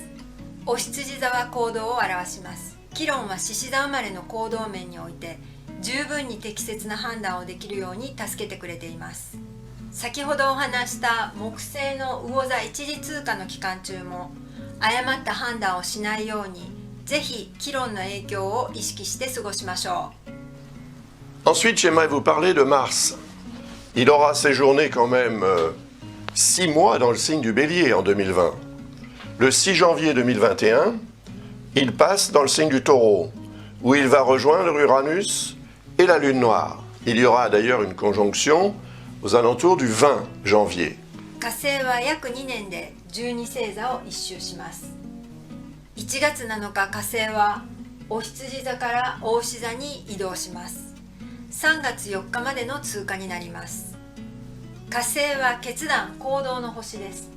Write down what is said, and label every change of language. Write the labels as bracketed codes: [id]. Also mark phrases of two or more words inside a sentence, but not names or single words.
[ja] お羊座は行動を表します。キロンは獅子座生まれの行動面において十分に適切な判断をできるように助けてくれています。先ほどお話した木星の魚座一時通過の期間中も誤った判断をしないように、ぜひキロンの影響を意識して過ごしましょう。 [fr] Ensuite, j'aimerais vous parler de Mars. Il aura séjourné quand même 6 mois dans le signe du Bélier en 2020. Le 6 janvier 2021, il passe dans le signe du Taureau, où il va rejoindre Uranus et la Lune Noire. Il y aura d'ailleurs une conjonction aux alentours du 20 janvier. [ja] 火星は約2年で12星座を一周します。1月7日、火星はお羊座から牡牛座に移動します。3月4日までの通過になります。火星は決断・行動の星です。